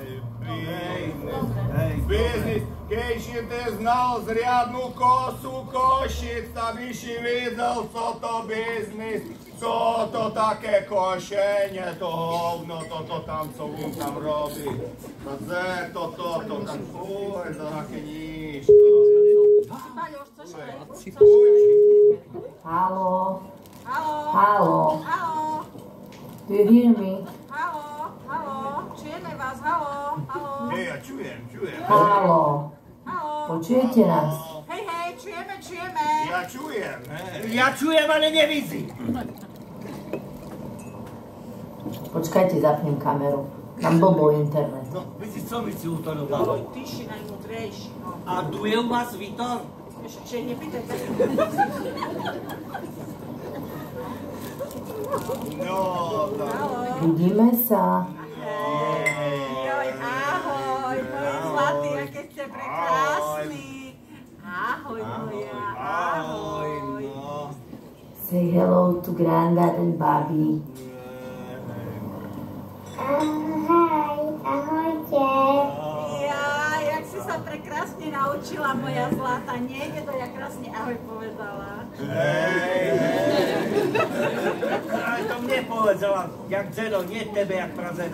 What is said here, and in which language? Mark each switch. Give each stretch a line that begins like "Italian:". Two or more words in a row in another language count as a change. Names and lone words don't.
Slovak: Biznis, keď si ty znal zriadnu kosu Košic, aby si videl, co to biznis, co to také košenie, to hovno, toto tam, co on tam robí. To tam, fúj, to také nič. Halo. Halo. Halo. Halo.
English: Do you hear me?
Slovak: Halo. Halo. Čujeme vás, halo. Halo. Hej, ja čujem. Halo. Halo. Počujete nás? Hej, čujeme. Ja čujem, hej. Ja čujem, ale nevidím. Počkajte, zapnem kameru. Mám blbo internet. No, vidíš, co mi si utorovalo? Ty si najmudrejší, no. A tu je u vás Vitor? Ešte nepýtajte. No, tak. Vidíme sa. Joj, ahoj, moji zlatí, aké ste prekrásni. Ahoj, moja, ahoj.
English: Say hello to Grandad and Bobby.
Slovak: Ahojte. Ja, jak si sa prekrásne naučila, moja zlata. Nejde to, jak krásne ahoj povedala. Aj to mne povedala, jak Zeno, nie tebe, jak prazeno.